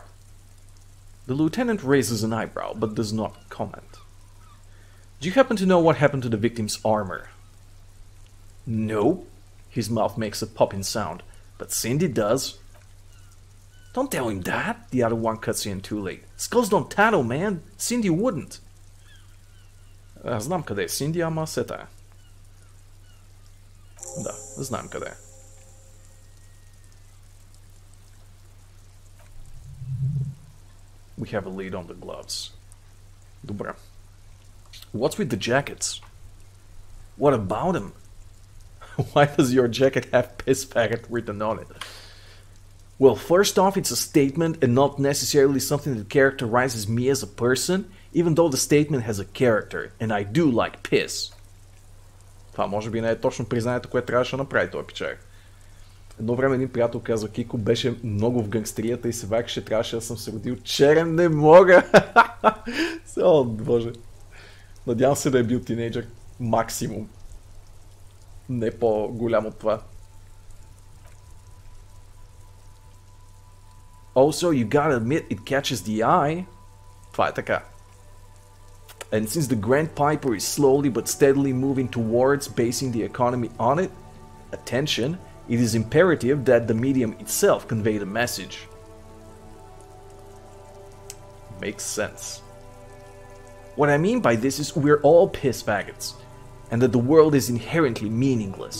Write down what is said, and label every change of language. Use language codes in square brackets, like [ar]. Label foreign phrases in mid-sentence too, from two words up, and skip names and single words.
[en] The lieutenant raises an eyebrow, but does not comment. Do you happen to know what happened to the victim's armor? No. His mouth makes a popping sound, but Cindy does. Don't tell him that, the other one cuts in too late. Skulls don't tattle, man. Cindy wouldn't. [bg] Знам къде е Cindy, ама сета е. Да, знам къде е. [en] We have a lead on the gloves. Добре. What's with the jackets? What about them? Why does your jacket have piss faggot written on it? Well, first off, it's a statement and not necessarily something that characterizes me as a person, even though the statement has a character, and I do like piss. [bg] Това може би не е точно признанието, което трябваше да направи този пичак. Едно време един приятел казва, Кико беше много в гангстерията и се вакаше, трябваше да съм се родил черен, не мога! О, боже. Надявам се да е бил тинейджър. Максимум. Не по-голям от това. [en] Also, you gotta admit it catches the eye. [bg] Това е така. [en] And since the Grand Piper is slowly but steadily moving towards basing the economy on it, attention, it is imperative that the medium itself convey the message. Makes sense. What I mean by this is we're all piss faggots, and that the world is inherently meaningless.